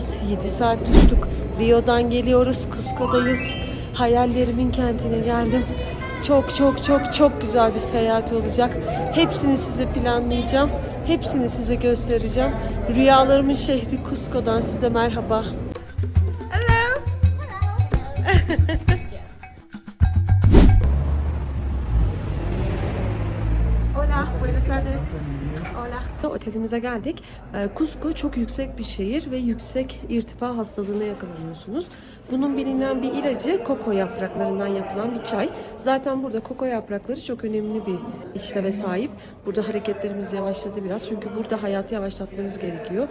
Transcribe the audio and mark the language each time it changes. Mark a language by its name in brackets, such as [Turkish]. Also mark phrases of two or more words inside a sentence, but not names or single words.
[Turkish] 7 saat düştük. Rio'dan geliyoruz. Cusco'dayız. Hayallerimin kentine geldim. Çok güzel bir seyahat olacak. Hepsini size planlayacağım. Hepsini size göstereceğim. Rüyalarımın şehri Cusco'dan size merhaba. [English] Hello. [Spanish] Hola, buenas tardes. Hola. [Turkish] Otelimize geldik. Cusco çok yüksek bir şehir ve yüksek irtifa hastalığına yakalanıyorsunuz. Bunun bilinen bir ilacı koko yapraklarından yapılan bir çay. Zaten burada koko yaprakları çok önemli bir işleve sahip. Burada hareketlerimiz yavaşladı biraz. Çünkü burada hayatı yavaşlatmanız gerekiyor.